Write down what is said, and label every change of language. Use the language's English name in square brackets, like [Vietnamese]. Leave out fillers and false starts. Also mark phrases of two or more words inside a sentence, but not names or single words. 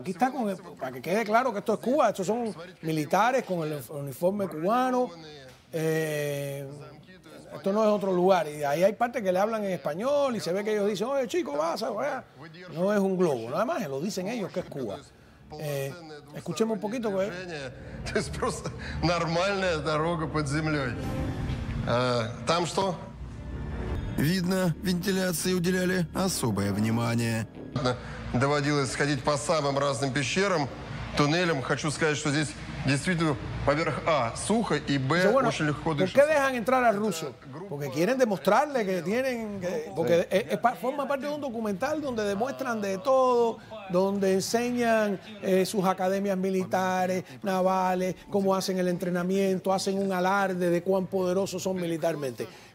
[Spanish] Aquí está, para que quede claro que esto es Cuba, estos son militares con el uniforme cubano. Esto no es otro lugar, y ahí hay partes que le hablan en español y se ve que ellos dicen, oye chico, vas a ver. No es un globo, nada más lo dicen ellos que es Cuba. Escuchemos un poquito. [Russian] Es просто нормальная дорога под землей. Там что? Видно, вентиляции уделяли особое внимание. Доводилось сходить по самым разным пещерам, туннелям. Хочу сказать, что здесь действительно, во-первых, сухо, [Spanish] y B, bueno, очень lejos ¿por qué dejan entrar al ruso? Porque quieren demostrarle que tienen... porque forma parte de un documental donde demuestran de todo, donde enseñan sus academias militares, navales, cómo hacen el entrenamiento, hacen un alarde de cuán poderosos son militarmente.